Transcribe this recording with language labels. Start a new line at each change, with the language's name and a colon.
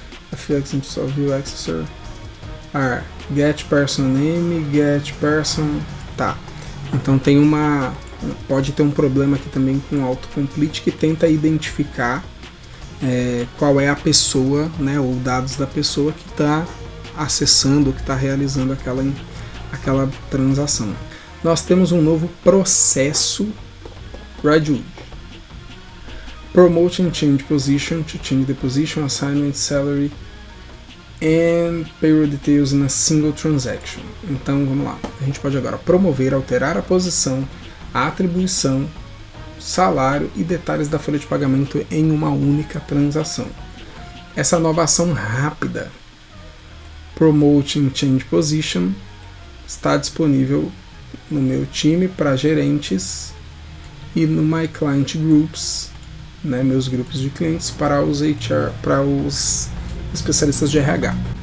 English: A few examples of view accessor are get person name, get person.
Portuguese: Tá. Então pode ter um problema aqui também com o autocomplete que tenta identificar qual é a pessoa, né, ou dados da pessoa que está acessando, que está realizando aquela transação. Nós temos um novo processo Redwood.
English: Promote and change position to change the position, assignment, salary and payroll details in a single transaction.
Portuguese: Então vamos lá, a gente pode agora promover, alterar a posição, a atribuição, salário e detalhes da folha de pagamento em uma única transação. Essa nova ação rápida, Promote and Change Position, está disponível no meu time para gerentes e no My Client Groups, né, meus grupos de clientes, para os HR, para os especialistas de RH.